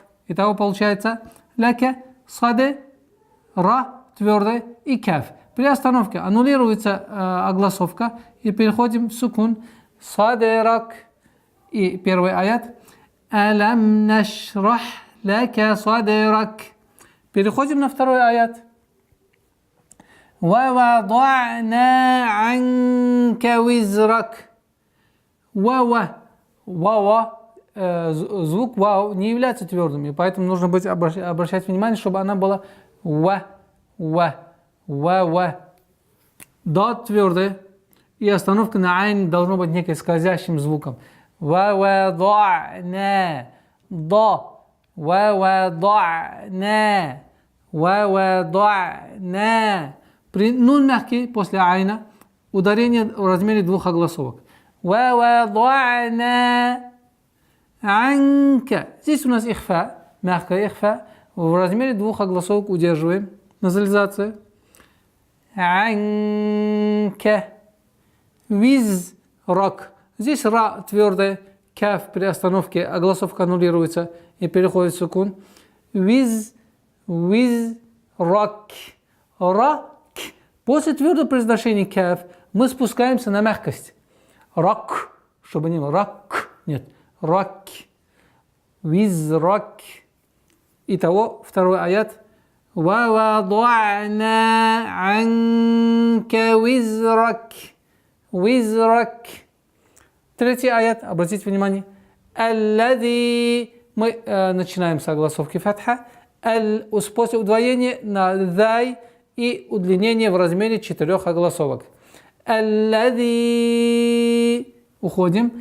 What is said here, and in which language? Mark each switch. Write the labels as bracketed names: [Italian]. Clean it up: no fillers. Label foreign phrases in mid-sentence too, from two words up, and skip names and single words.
[Russian] Итого получается ляке, саде, ра, твердый и каф. При остановке аннулируется огласовка и переходим в сукун. [Arabic] صد رك. [Russian] И первый аят. [Arabic] ألم نشرح لك صدرك. [Russian] Переходим на второй аят. [Arabic] ووضعنا عنك وزرك. Ва. [Russian] Звук вау не является твердым, и поэтому нужно быть обращать внимание, чтобы она была ва. Дат твердый, и остановка на айн должно быть неким скользящим звуком. [Arabic] وَوَضَعْنَا ضَ وَوَضَعْنَا وَوَضَعْنَا. [Russian] При нун мягкий после айна ударение в размере двух огласовок. [Arabic] وَوَضَعْنَا عَنْكَ. [Russian] Здесь у нас ихфа, мягкая ихфа. В размере двух огласовок удерживаем. [Arabic] Назализация. عَنْكَ وِزْرَك. [Russian] Здесь ра твердая, каф при остановке, огласовка аннулируется и переходит в сукун. [Arabic] وز رك رك. [Russian] После твердого произношения каф мы спускаемся на мягкость. Рак, чтобы не было рак, нет, рак. [Arabic] وز رك. [Russian] Итого второй аят. [Arabic] وَوَضَعْنَا عَنْكَ وِزْرَكَ. Визрак. [Russian] Третий аят, обратите внимание. [Arabic] Аллади. [Russian] Мы начинаем с огласовки фатха. После удвоения на дай и удлинение в размере 4 огласовок. Аллади. Уходим.